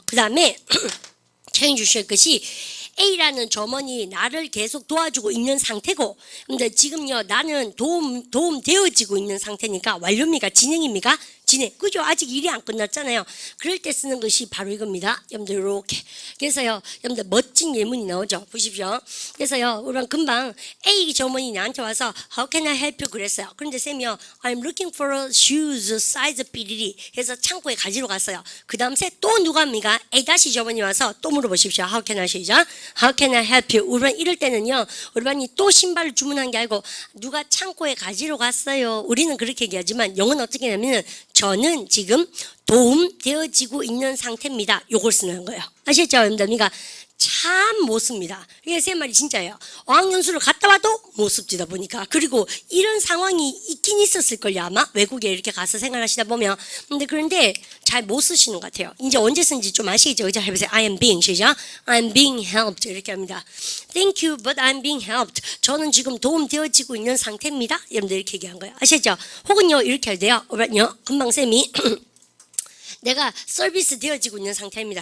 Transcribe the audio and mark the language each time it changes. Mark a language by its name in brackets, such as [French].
[Korean] 그 다음에 체인 주실 것이 A라는 점원이 나를 계속 도와주고 있는 상태고, 근데 지금요 나는 도움 되어지고 있는 상태니까 완료입니까? 진행입니까? 진행. 그죠? 아직 일이 안 끝났잖아요. 그럴 때 쓰는 것이 바로 이겁니다. 여러분들 이렇게. 그래서요, 여러분들 멋진 예문이 나오죠. 보십시오. 그래서요, 우리는 금방 A 점원이 나한테 와서 [English] How can I help you? [Korean] 그랬어요. 그런데 쌤이요, [English] I'm looking for a shoes size 삐리리. [Korean] 해서 창고에 가지러 갔어요. 그 다음 새 또 누가 합니까? A 다시 점원이 와서 또 물어보십시오. [English] How can I 시작? How can I help you? [Korean] 우리는 이럴 때는요, 우리반이 또 신발을 주문한 게 아니고 누가 창고에 가지러 갔어요. 우리는 그렇게 얘기하지만 영어는 어떻게 하냐면 저는 지금 도움되어지고 있는 상태입니다. 요걸 쓰는 거예요. 아시겠죠? 여러분들? 참 못 씁니다. 이게 제 말이 진짜예요. 어학연수를 갔다 와도 못 씁니다 보니까. 그리고 이런 상황이 있긴 있었을걸요 아마 외국에 이렇게 가서 생활하시다 보면. 그런데 잘 못 쓰시는 것 같아요. 이제 언제 쓴지 좀 아시겠죠? 그죠? 해보세요. [English] I am being 시작. I'm being helped [Korean] 이렇게 합니다. [English] Thank you, but I'm being helped. [Korean] 저는 지금 도움되어지고 있는 상태입니다. 여러분들 이렇게 얘기한 거예요. 아시겠죠? 혹은요 이렇게 해야 돼요. 금방 쌤이 내가 서비스 되어지고 있는 상태입니다.